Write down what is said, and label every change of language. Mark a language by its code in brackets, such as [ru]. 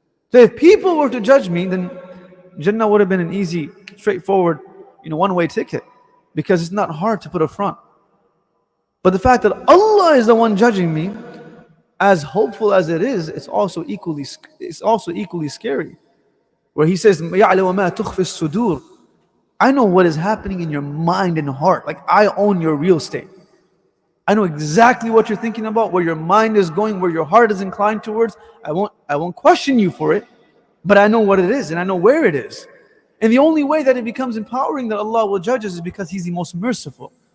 [en] So if people were to judge me, then Jannah would have been an easy, straightforward, one-way ticket. Because it's not hard to put a front. But the fact that Allah is the one judging me, as hopeful as it is, it's also equally scary. Where He says, [ar] يَعْلَمُ مَا تُخْفِي الصُّدُورِ. [en] I know what is happening in your mind and heart. Like, I own your real estate. I know exactly what you're thinking about, where your mind is going, where your heart is inclined towards. I won't question you for it, but I know what it is and I know where it is. And the only way that it becomes empowering that Allah will judge us is because He's the most merciful.